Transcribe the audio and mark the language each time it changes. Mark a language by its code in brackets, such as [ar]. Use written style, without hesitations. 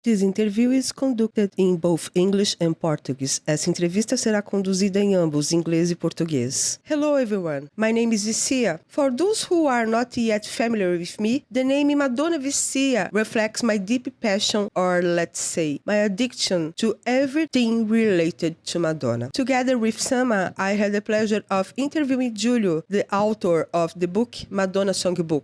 [en] This interview is conducted in both English and Portuguese. [pt] Essa entrevista será conduzida em ambos, inglês e português. [en] Hello everyone, my name is Vicia. For those who are not yet familiar with me, the name Madonna Vicia reflects my deep passion, or let's say, my addiction to everything related to Madonna. Together with Sama, I had the pleasure of interviewing Giulio, the author of the book Madonna Songbook.